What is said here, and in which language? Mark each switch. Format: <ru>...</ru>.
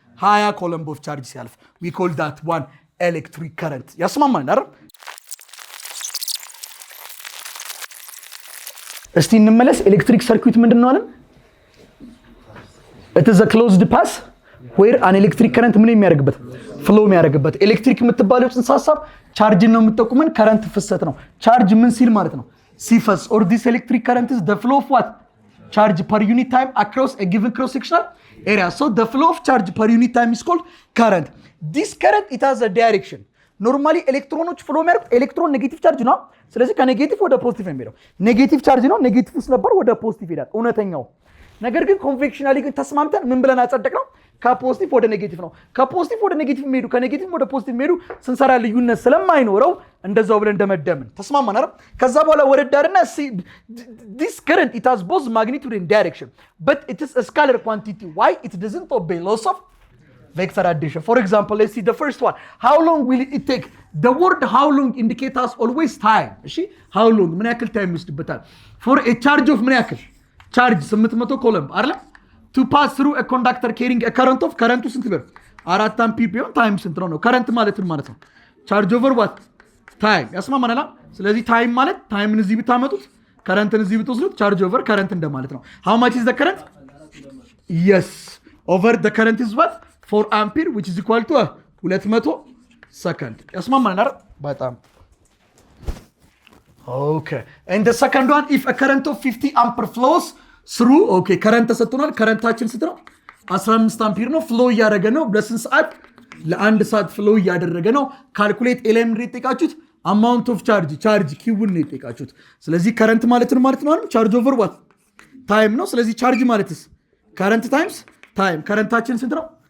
<en>20 ኮለም ኦፍ ቻርጅ</en> <am>ሲያልፍ</am> <en>we call that one electric current።</en> <am>ያስማማል አይደል? እስቲ እንመለስ። ኤሌክትሪክ ሰርኪዩት ምንድን ነው አለን?</am> <en>it is a closed path where an electric current</en> <am>ምን የሚያደርግበት? ፍሎ የሚያደርግበት። ኤሌክትሪክ የምትባለው ጽንሰ ሐሳብ ቻርጅን ነው የምትጠቁመን፣ ከረንት ፍሰት ነው። ቻርጅ ምን ሲል ማለት ነው? ሲፈስ።</am> <en>or this electric current is the flow of what? charge per unit time across a given cross sectional area. so the flow of charge per unit time is called current. this current it has a direction.</en> <am>ኖርማሊ ኤሌክትሮኖች ፍሎ የሚያደርጉት ኤሌክትሮን ኔጌቲቭ ቻርጅ ነው። ስለዚህ ከኔጌቲቭ ወደ ፖዚቲቭ የሚሄደው ኔጌቲቭ ቻርጅ ነው። ኔጌቲቭ ውስጥ ነበር ወደ ፖዚቲቭ ይሄዳል እውነተኛው። ነገር ግን ኮንቬክሽናሊ ግን ተስማምተን ምን ብለን አጸደቅነው? ከፖዚቲቭ ወደ ኔጌቲቭ ነው። ከፖዚቲቭ ወደ ኔጌቲቭ የሚሄዱ ከኔጌቲቭ ወደ ፖዚቲቭ የሚሄዱ ስንሰራ ልዩነት ስለማይኖረው እንደዛው ብለን እንደመደምን ተስማማን አይደል? ከዛ በኋላ ወረዳርና</am> <en>this current it has both magnitude and direction but it is a scalar quantity. why? it doesn't obey laws of vector addition. for example, let's see the first one. how long will it take? the word how long indicates us always time.</en> <am>እሺ how long ምን ያክል ታይም ይወስድበታል?</am> <en>for a charge of</en> <am>ምን ያክል ቻርጅ 800 ኮለም አይደል?</am> <en>to pass through a conductor carrying a current of current</en> <am>ስንት ቢሆን 4 አምፒር ቢሆን ታይም ስንት ነው? current ማለት ምን ማለት ነው? ቻርጅ ኦቨር what? ታይም። ያስማማናል። ስለዚህ ታይም ማለት ታይምን እዚህ ብታመጡት currentን እዚህ ብትወስዱት ቻርጅ ኦቨር current እንደማለት ነው።</am> <en>how much is the current? yes over the current is what? 4 ampere which is equal to 200 second.</en> <am>ያስማማናል በጣም okay.</am> <en>and the second one, if a current of 50 ampere flows through okay current</en> <am>ተሰጥቶናል። currentታችን ስንት ነው? 15 አምፒር ነው። ፍሎ እያደረገ ነው ለስንት ሰዓት? ለአንድ ሰዓት ፍሎ እያደረገ ነው። ካልኩሌት ኤሌምን የጠየቃችሁት</am> <en>amount of charge</en> <am>ኪውን ነው የጠየቃችሁት። ስለዚህ current ማለት ነው ቻርጅ ኦቨር what? ታይም ነው። ስለዚህ ቻርጅ ማለትስ current times ታይም። currentታችን ስንት ነው?</am>